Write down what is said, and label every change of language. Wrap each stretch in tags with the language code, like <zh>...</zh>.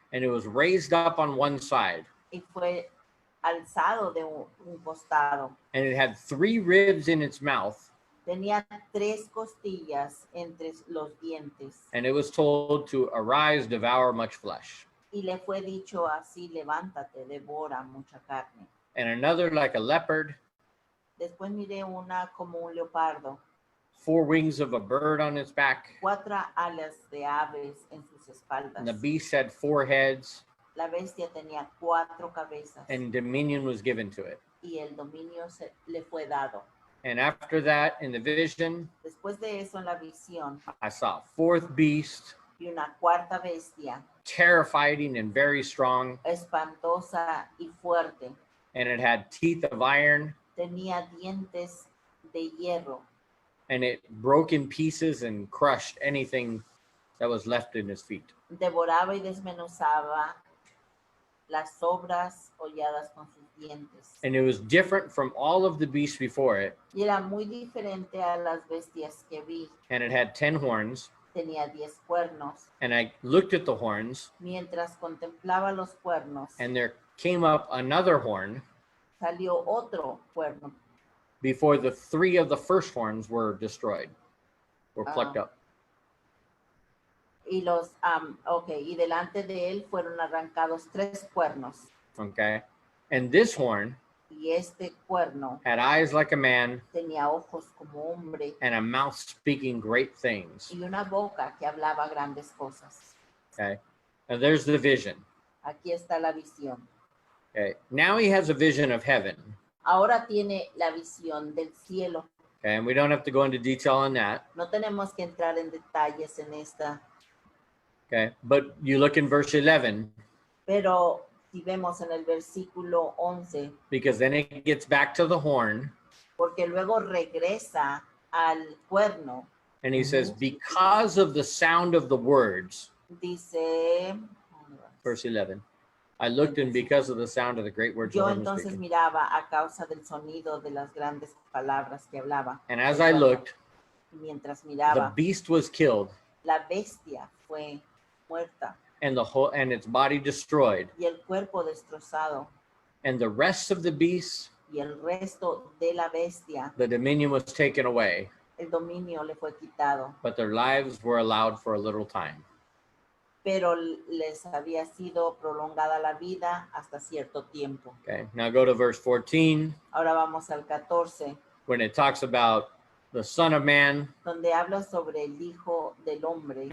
<en>and it was raised up on one side,</en> <es>y fue alzado de un costado.</es> <en>and it had 3 ribs in its mouth,</en> <es>Tenía 3 costillas entre los dientes.</es> <en>and it was told to arise, devour much flesh.</en> <es>Y le fue dicho así, levántate, devora mucha carne.</es> <en>And another like a leopard,</en> <es>Después miré una como un leopardo,</es> <en>4 wings of a bird on its back,</en> <es>4 alas de aves en sus espaldas.</es> <en>and the beast had 4 heads,</en> <es>La bestia tenía 4 cabezas</es> <en>and dominion was given to it.</en> <es>y el dominio le fue dado.</es> <en>And after that, in the vision,</en> <es>Después de eso, en la visión,</es> <en>I saw a 4th beast,</en> <es>vi una 4ª bestia,</es> <en>terrifying and very strong,</en> <es>espantosa y fuerte.</es> <en>and it had teeth of iron,</en> <es>Tenía dientes de hierro</es> <en>and it broke in pieces and crushed anything that was left in his feet.</en> <es>devoraba y desmenuzaba las sobras holladas con sus dientes.</es> <en>And it was different from all of the beasts before it,</en> <es>Y era muy diferente a las bestias que vi.</es> <en>and it had 10 horns.</en> <es>Tenía 10 cuernos.</es> <en>And I looked at the horns,</en> <es>Mientras contemplaba los cuernos,</es> <en>and there came up another horn</en> <es>salió otro cuerno</es> <en>before the 3 of the first horns were destroyed, were plucked up.</en> <es>y y delante de él fueron arrancados 3 cuernos.</es> <en>Okay. And this horn</en> <es>Y este cuerno</es> <en>had eyes like a man</en> <es>tenía ojos como hombre</es> <en>and a mouth speaking great things.</en> <es>y una boca que hablaba grandes cosas.</es> <en>Okay. And there's the vision.</en> <es>Aquí está la visión.</es> <en>Okay. Now he has a vision of heaven.</en> <es>Ahora tiene la visión del cielo.</es> <en>Okay. And we don't have to go into detail on that.</en> <es>No tenemos que entrar en detalles en esta,</es> <en>Okay. But you look in verse 11,</en> <es>pero si vemos en el versículo 11,</es> <en>because then it gets back to the horn.</en> <es>porque luego regresa al cuerno,</es> <en>And he says, because of the sound of the words,</en> <es>dice,</es> <en>verse 11, I looked, and because of the sound of the great words</en> <es>yo</es> <en>the Lord was</en> <es>entonces</es> <en>speaking.</en> <es>miraba a causa del sonido de las grandes palabras que hablaba.</es> <en>And as I looked,</en> <es>Mientras</es> <en>the</en> <es>miraba,</es> <en>beast was killed,</en> <es>la bestia fue muerta</es> <en>and its body destroyed,</en> <es>y el cuerpo destrozado</es> <en>and the rest of the beasts,</en> <es>y el resto de la bestia,</es> <en>the dominion was taken away,</en> <es>el dominio le fue quitado,</es> <en>but their lives were allowed for a little time.</en> <es>pero les había sido prolongada la vida hasta cierto tiempo.</es> <en>Okay, now go to verse 14,</en> <es>Ahora vamos al 14,</es> <en>when it talks about the Son of Man.</en> <es>donde habla sobre el Hijo del Hombre.</es>